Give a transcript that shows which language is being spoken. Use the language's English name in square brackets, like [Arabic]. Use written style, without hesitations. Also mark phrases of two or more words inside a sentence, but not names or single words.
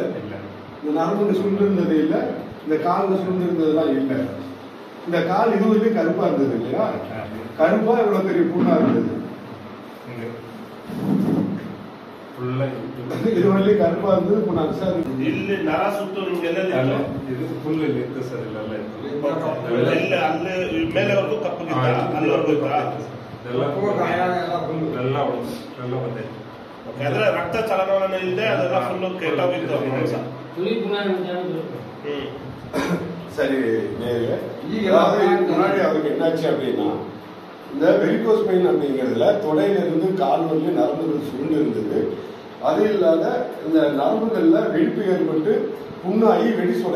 [Tamil] இந்த நரம்புக்கு சுருண்டு இருந்தது இல்லை, இந்த காலில் சுருண்டு இருந்ததுலாம் இல்லை. இந்த கால் இது வரைக்கும் கருப்பாக இருந்தது இல்லையா? கருப்பாக இவ்வளோ பெரிய புண்ணாக இருந்தது. இது வரைக்கும் கருப்பாக இருந்தது. இப்போ நான் சார் [Kannada] ಇಲ್ಲಿ ನರ ಸುತ್ತು ನಿಮ್ಗೆಲ್ಲ ಇದು ಫುಲ್ ಇಲ್ಲಿ ಇತ್ತು ಸರ್. ಇಲ್ಲೆಲ್ಲ ಇಲ್ಲ ಅಲ್ಲಿ ಮೇಲೆವರೆಗೂ ಕಪ್ಪಗಿತ್ತ, ಅಲ್ಲಿವರೆಗೂ ಇತ್ತ. ಎಲ್ಲ ಬಂದೈತೆ. ಅಂದ್ರೆ ರಕ್ತ ಚಲನವಲನ ಇಲ್ಲದೆ ಅದೆಲ್ಲ ಫುಲ್ ಕೆಟ್ಟೋಗಿತ್ತು. [Tamil] சரி நேரில் முன்னாடி அவருக்கு என்னாச்சு அப்படின்னா, இந்த [English] varicose pain [Tamil] அப்படிங்கிறதுல தொடையிலிருந்து கால் வரையும் நரம்புகள் சுருண்டு இருந்தது. அது இல்லாத இந்த நரம்புகள்ல வெடிப்பு ஏற்பட்டு புண்ணாகி வெடி சொலை.